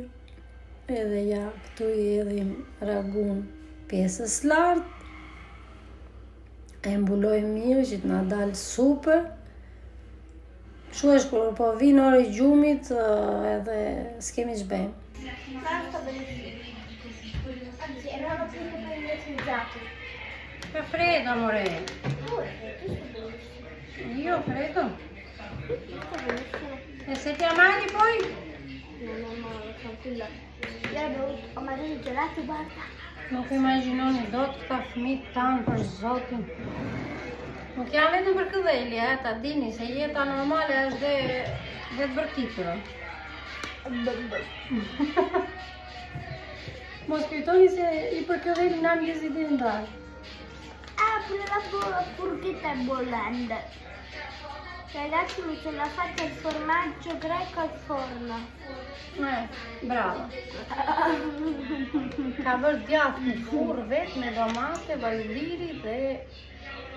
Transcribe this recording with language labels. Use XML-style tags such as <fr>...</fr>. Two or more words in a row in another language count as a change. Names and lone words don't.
<sq>Edhe ja, këtu i edhim ragun pjesës lartë. E mbuloj mirë që të na dalë super. Shu është kur po vinë orë i gjumit edhe s'kemi që bëjmë.</sq> <it>Che freddo, amore. Io freddo? E se ti ammali poi? No, tranquilla. Ho mangiato i gelati, guarda.</it> <sq>Nuk imagjinoni dot këta fëmijë tanë për Zotin. Nuk janë vetëm për këdheli, ta dini se jeta normale është dhe të bërtitur. Mos kujtoni se i për këdheli na mjezit e ndarë.</sq> <it>Pure la forchetta è bollente. Ragazzi, mi sono fatta il formaggio greco al forno. Bravo.</it> <sq>Ka bërë djathë në furrë vetë me domate, vajliri dhe</sq>